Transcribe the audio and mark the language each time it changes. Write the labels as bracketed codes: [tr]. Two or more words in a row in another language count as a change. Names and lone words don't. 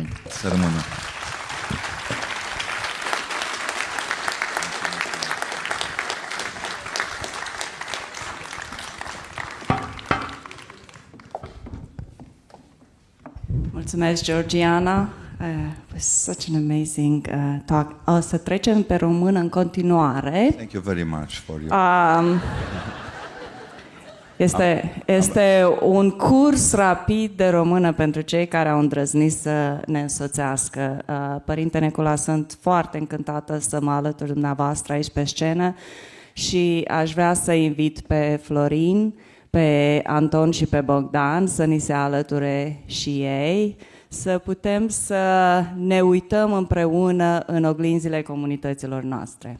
[ro] Să rămână. Mulțumesc, Georgiana. [en] Was such an amazing talk. [ro] O să trecem pe română în continuare. [en] Thank you very much for your... [ro] Este un curs rapid de română pentru cei care au îndrăznit să ne însoțească. Părinte Necula, sunt foarte încântată să mă alătur dumneavoastră aici pe scenă și aș vrea să invit pe Florin, pe Anton și pe Bogdan să ni se alăture și ei, să putem să ne uităm împreună în oglinzile comunităților noastre.